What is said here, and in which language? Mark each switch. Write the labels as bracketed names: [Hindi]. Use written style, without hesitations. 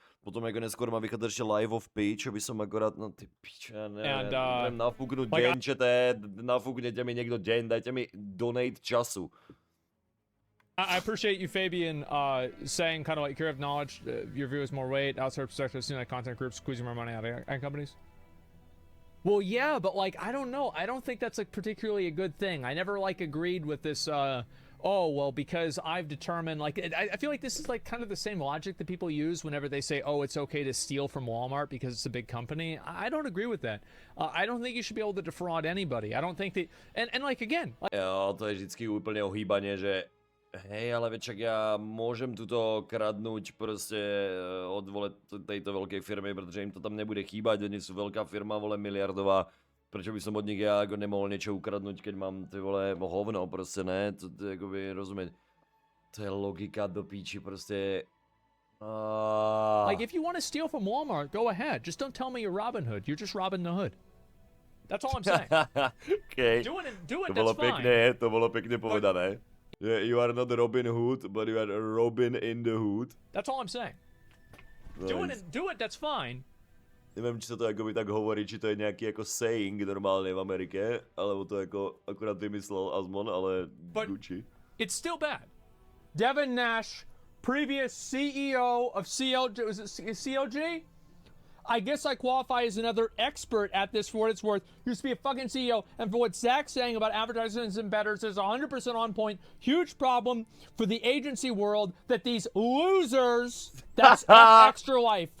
[Slovak] Potom ako neskôr má vychádzať ešte Live of P, čo by som akorát, no ty pič, ja neviem, nafúknúť deň, nafúknete mi niekto deň, dajte mi donate času. [English] I appreciate you, Fabian, saying kind of like you have knowledge, your view is more weight, outside perspective, seeing like content groups squeezing more money out of ad companies. Well, yeah, but like, I don't know. I don't think that's like particularly a good thing. I never like agreed with this, oh, well, because I've determined, like, I feel like this is like kind of the same logic that people use whenever they say, oh, it's okay to steal from Walmart because it's a big company. I don't agree with that. I don't think you should be able to defraud anybody. I don't think that, and like, again. Like, [Slovak] jo, to je vždycky úplne ohýbanie, že hej, ale však ja môžem tuto kradnúť proste od vole tejto veľkej firmy, pretože im to tam nebude chýbať, oni sú veľká firma, vole miliardová. Prečo by som od nich ja ako nemohol niečo ukradnúť, keď mám ty vole hovno proste, ne? To je akoby rozumieť. To je logika do píči proste. [English] Like if you want to steal from Walmart, go ahead. Just don't tell me you're Robin Hood. You're just Robin the Hood. That's all I'm saying. Okay. Do it, [Slovak] To [English] that's fine. [Slovak] to bolo pekne povedané. [English] Yeah, you are not Robin Hood, but you are Robin in the Hood. That's all I'm saying. Nice. Do it, that's fine. [Slovak] Neviem, či sa to akoby tak hovorí, či to je nejaký ako saying normálne v Amerike, alebo to ako akurát vymyslel Asmon, ale Gucci. [English] It's still bad. Devin Nash, previous CEO of CLG, was it CLG? I guess I qualify as another expert at this for what it's worth. Used to be a fucking CEO, and for what Zach's saying about advertisements and bettors is 100% on point. Huge problem for the agency world that these losers, that's Extra Life.